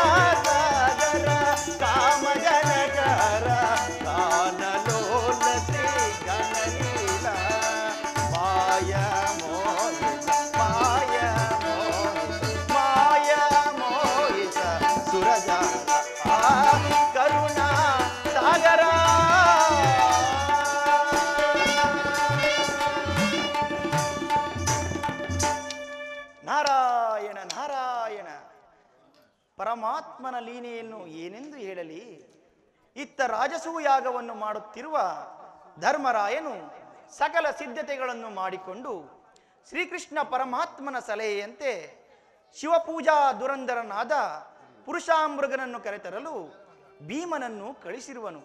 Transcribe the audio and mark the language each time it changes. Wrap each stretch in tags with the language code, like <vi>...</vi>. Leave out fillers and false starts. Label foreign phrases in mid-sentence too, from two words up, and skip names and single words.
<kn>ಸಾಗರ ಕಾಮಜನಕರ ಗಾನಲೋಲ ಶ್ರೀ ಗಣಲೀಲಾ ಮಾಯ ಮೋಹಿತ ಮಾಯ ಮೋಹಿತ ಮಾಯ ಮೋಹಿತ ಸುರಜಾಲ ಕರುಣಾ ಸಾಗರ ನಾರಾಯಣ ನಾರಾಯಣ ಪರಮಾತ್ಮನ ಲೀಲೆಯನ್ನು ಏನೆಂದು ಹೇಳಲಿ. ಇತ್ತ ರಾಜಸೂಯಾಗವನ್ನು ಮಾಡುತ್ತಿರುವ ಧರ್ಮರಾಯನು ಸಕಲ ಸಿದ್ಧತೆಗಳನ್ನು ಮಾಡಿಕೊಂಡು ಶ್ರೀಕೃಷ್ಣ ಪರಮಾತ್ಮನ ಸಲಹೆಯಂತೆ ಶಿವಪೂಜಾ ದುರಂಧರನಾದ ಪುರುಷಾಮೃಗನನ್ನು ಕರೆತರಲು ಭೀಮನನ್ನು ಕಳಿಸಿರುವನು.</kn>